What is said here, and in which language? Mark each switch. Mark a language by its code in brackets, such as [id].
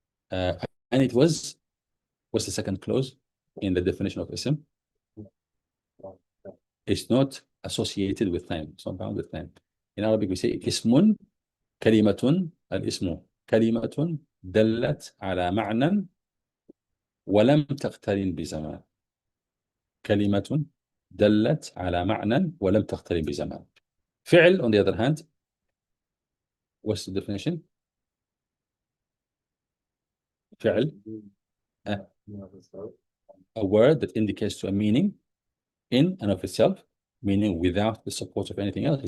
[en] And it was, what's the second clause in the definition of ism? It's not associated with time. It's not bound with time. In Arabic, we say [ar] ismun kalimatun. Al-ismu kalimatun dallat ala ma'nan ولم تقترن بزمان. كلمة دلت على معنى ولم تقترن بزمان. [en] فعل, on the other hand, what's the definition? فعل, a word that indicates to a meaning in and of itself, meaning without the support of anything else.